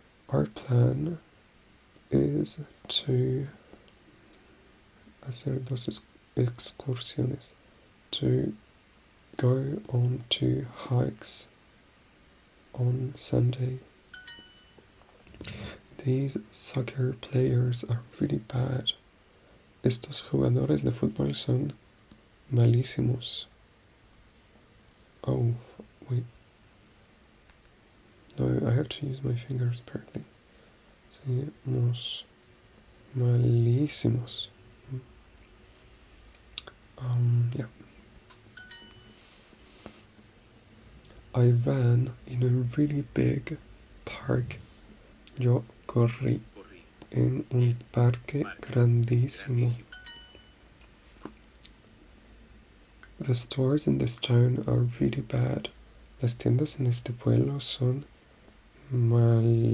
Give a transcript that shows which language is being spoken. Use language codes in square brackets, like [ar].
[en] Our plan is to [es] hacer dos excursiones, [en] to go on 2 hikes on Sunday. These soccer players are really bad. [es] Estos jugadores de fútbol son malísimos. [en] Oh, wait. No, I have to use my fingers apparently. [es] Somos malísimos. [en] Yeah. I ran in a really big park. [es] Yo corrí en un parque grandísimo. [en] The stores in this town are really bad. [es] Las tiendas en este pueblo son malísimas.